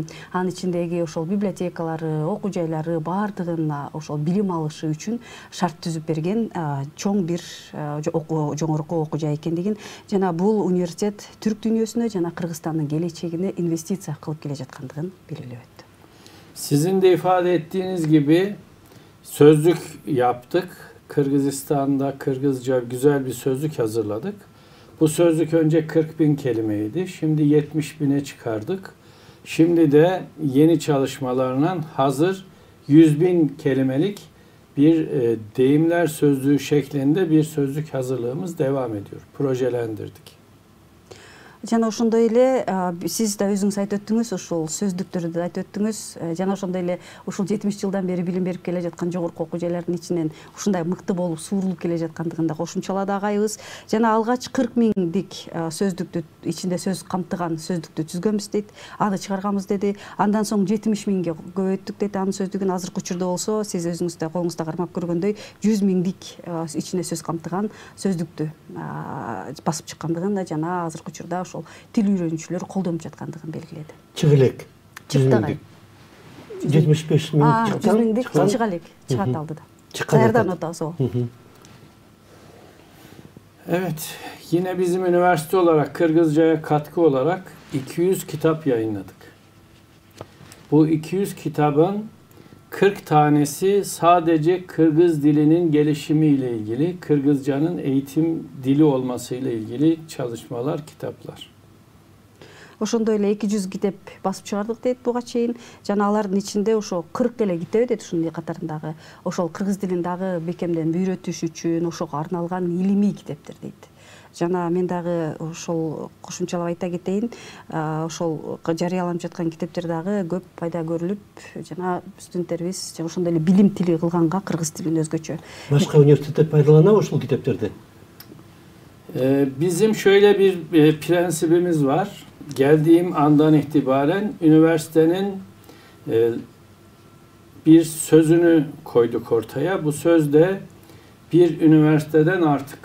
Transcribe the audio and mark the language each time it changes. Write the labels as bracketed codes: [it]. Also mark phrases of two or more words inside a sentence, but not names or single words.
[ky] Анын ичинде ошол библиотекалары, окуу жайлары баардыгына ошол билим алышы үчүн шарт түзүп берген чоң бир жогорку окуу жай экендигин жана бул университет түрк дүйнөсүнө жана Кыргызстандын келечегине инвестиция кылып келе жаткандыгын белгилеп өттү. [tr] Sizin de ifade ettiğiniz gibi sözlük yaptık. Kırgızistan'da Kırgızca güzel bir sözlük hazırladık. Bu sözlük önce 40.000 kelimeydi. Şimdi 70.000'e çıkardık. Şimdi de yeni çalışmalarla hazır 100.000 kelimelik bir deyimler sözlüğü şeklinde bir sözlük hazırlığımız devam ediyor. Projelendirdik. [ky] Жана ошондой эле сиз да өзүңүз айтып өттүңүз, ушул сөздүктөрдү айтып өттүңүз. Жана ошондой эле ушул 70 жылдан бери билим берип келе жаткан жогорку окуу жайлардын ичинен ушундай мыкты болуп suurулуп келе жаткандыгын да кошумчалады агайыбыз. Жана алгач 40 миңдик сөздүктү ичинде сөз камтыган сөздүктү түзгөнбүз дейт. Аны чыгарганбыз деди. Андан соң 70 миңге көбөйттүк дейт анын сөздүгүн. Азыркы учурда болсо сиз өзүңүз да колуңузда кармап көргөндөй 100 миңдик ичине сөз камтыган сөздүктү басып чыккандыгын жана азыркы учурда ошол тил үйрөнүүчүлөр колдонуп жаткандыгын белгиледи. Чыга элек. 75 миң чыккан. 100 миңдик чыга элек. Чыгат алдыда. Даярданып атабыз о. [tr] Evet, yine bizim üniversite olarak Kırgızca'ya katkı olarak 200 kitap yayınladık. Bu 200 kitabın 40 tanesi sadece Kırgız dilinin gelişimiyle ilgili, Kırgızcanın eğitim dili olmasıyla ilgili çalışmalar, kitaplar. [ky] Ошондой эле 200 китеп басып чыгардык дейт буга чейин. Жана алардын ичинде ошо 40 эле китеби дейт ушунун катарындагы ошол кыргыз тилин дагы бекемден үйрөтүш үчүн ошого арналган илимий китептер дейт. Жана мен дагы ошол кошумчалап айта кетейин, ошол жарыяланып жаткан китептер дагы көп пайда көрүлүп, жана студенттерибиз ошондой эле билим тили кылганга кыргыз тилин özgөчө. Башка университеттер пайдаланабы ушул китептерди? [tr] Bizim şöyle bir prensibimiz var. Geldiğim andan itibaren üniversitenin bir sözünü koyduk ortaya. Bu söz de bir üniversiteden artık.